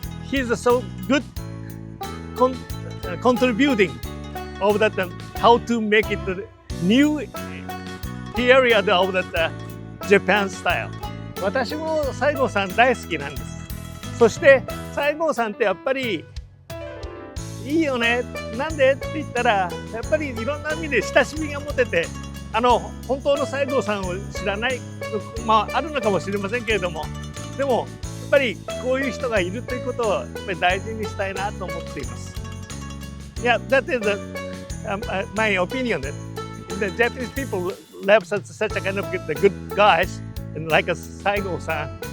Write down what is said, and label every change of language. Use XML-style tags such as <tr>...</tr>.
<en>He's so good contributing of how to make it the new period of Japan style.</en> <ja>私も西郷さん大好きなんです。そして西郷さんってやっぱりいいよね。なんでって言ったらやっぱりいろんな意味で親しみが持てて、本当の西郷さんを知らない、あるのかもしれませんけれども、でもやっぱりこういう人がいるということをやっぱり大事にしたいなと思っています。</ja> <en>Yeah, that is my opinion. The Japanese people love such a kind of good guys and like a Saigo-san.</en>